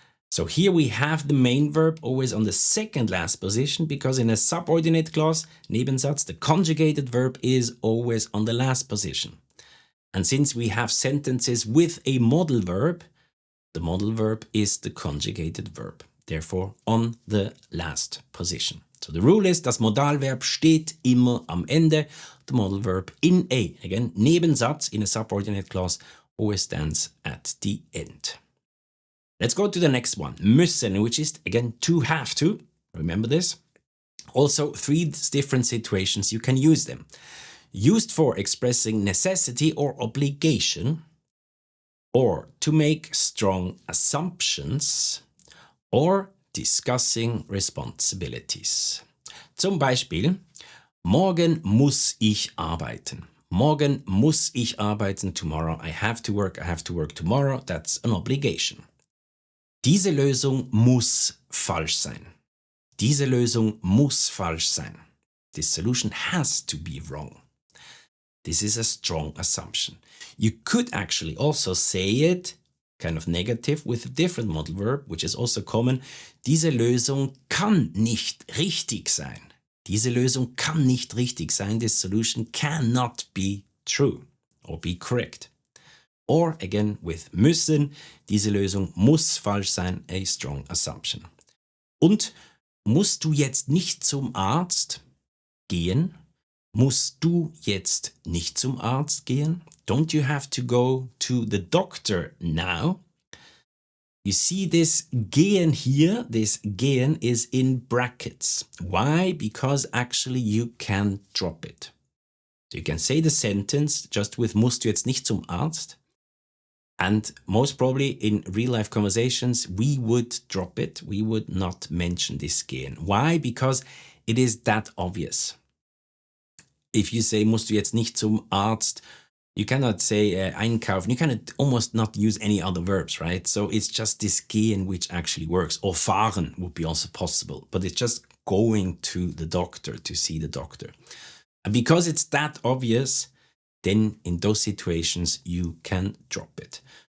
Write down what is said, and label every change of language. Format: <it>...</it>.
<en>So here we have the main verb always on the second last position because in a subordinate clause, Nebensatz, the conjugated verb is always on the last position. And since we have sentences with a modal verb, the modal verb is the conjugated verb, therefore on the last position. So the rule is,</en> <de>das Modalverb steht immer am Ende.</de> <en>The modal verb in a, again, Nebensatz in a subordinate clause always stands at the end. Let's go to the next one, müssen, which is, again, to have to. Remember this? Also, 3 different situations you can use them. Used for expressing necessity or obligation, or to make strong assumptions, or discussing responsibilities.</en> <de>Zum Beispiel, morgen muss ich arbeiten. Morgen muss ich arbeiten.</de> <en>Tomorrow I have to work tomorrow. That's an obligation.</en> <de>Diese Lösung muss falsch sein. Diese Lösung muss falsch sein.</de> <en>This solution has to be wrong. This is a strong assumption. You could actually also say it kind of negative with a different modal verb, which is also common.</en> <de>Diese Lösung kann nicht richtig sein. Diese Lösung kann nicht richtig sein.</de> <en>This solution cannot be true or be correct. Or again with müssen,</en> <de>diese Lösung muss falsch sein,</de> <en>a strong assumption.</en> <de>Und musst du jetzt nicht zum Arzt gehen? Musst du jetzt nicht zum Arzt gehen?</de> <en>Don't you have to go to the doctor now? You see this gehen here, this gehen is in brackets. Why? Because actually you can drop it. So you can say the sentence just with</en> <de>musst du jetzt nicht zum Arzt?</de> <en>And most probably in real life conversations, we would drop it. We would not mention this gehen. Why? Because it is that obvious. If you say,</en> <de>musst du jetzt nicht zum Arzt,</de> <en>you cannot say einkaufen. You cannot almost not use any other verbs, right? So it's just this gehen which actually works. Or fahren would be also possible. But it's just going to the doctor to see the doctor. And because it's that obvious, then in those situations, you can drop it.</en>